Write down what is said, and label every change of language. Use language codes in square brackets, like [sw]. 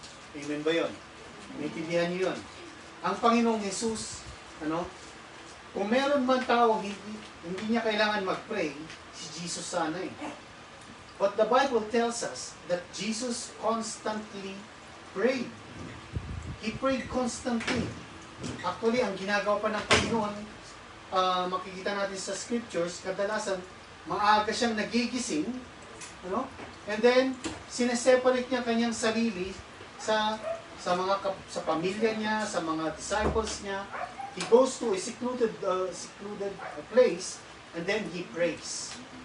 [tl] Amen ba yun? Naintindihan niyo yun? Ang Panginoong Jesus, kung meron man tao hindi niya kailangan mag-pray, si Jesus sana eh. [en] But the Bible tells us that Jesus constantly prayed. He prayed constantly. [tl] Actually, ang ginagawa pa ng Panginoon, makikita natin sa scriptures, kadalasan, maaga siyang nagigising, [en] and then, [tl] sineseparate niya kanyang sarili sa pamilya niya, sa mga disciples niya. [en] He goes to a secluded place, and then he prays.